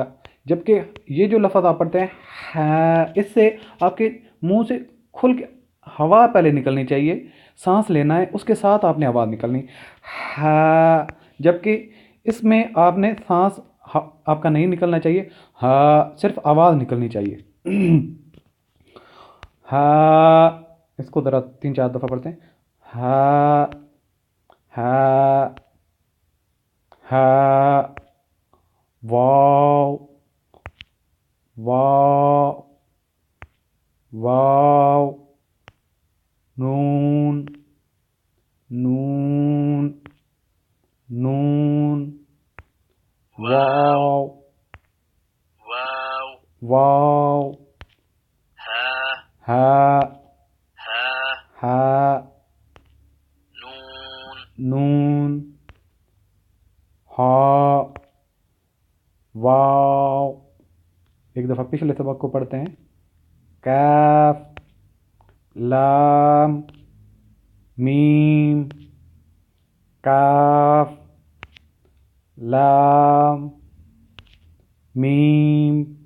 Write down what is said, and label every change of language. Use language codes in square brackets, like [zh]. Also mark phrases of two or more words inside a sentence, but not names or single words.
[ur] جبکہ یہ جو لفظ آپ پڑھتے ہیں ہا، اس سے آپ کے منہ سے کھل کے ہوا پہلے نکلنی چاہیے، سانس لینا ہے، اس کے ساتھ آپ نے آواز نکلنی ہا۔ جبکہ اس میں آپ نے سانس آپ کا نہیں نکلنا چاہیے، ہا، صرف آواز نکلنی چاہیے ہا۔ اس کو ذرا 3-4 دفعہ پڑھتے ہیں، ہا ہا ہا۔ واو واو واو۔ نون نون نون۔ واو واو۔ ہا ہا۔ نون ہا۔ واو۔ ایک دفعہ پچھلے سبق کو پڑھتے ہیں، کاف لام میم، کاف لام میم۔